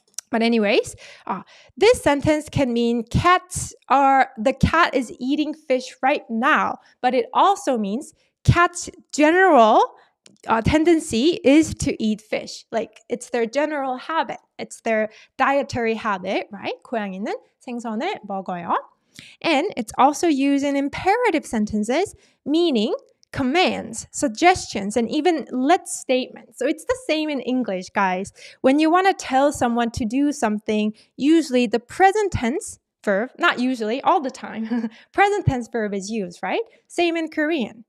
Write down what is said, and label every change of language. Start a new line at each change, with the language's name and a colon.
English: But anyways, this sentence can mean the cat is eating fish right now, but it also means cats' general tendency is to eat fish. Like, it's their general habit. It's their dietary habit, right?
Korean: 고양이는 생선을 먹어요.
English: And it's also used in imperative sentences, meaning commands, suggestions, and even let statements. So it's the same in English, guys. When you want to tell someone to do something, usually the present tense verb, not usually, all the time, present tense verb is used, right? Same in Korean.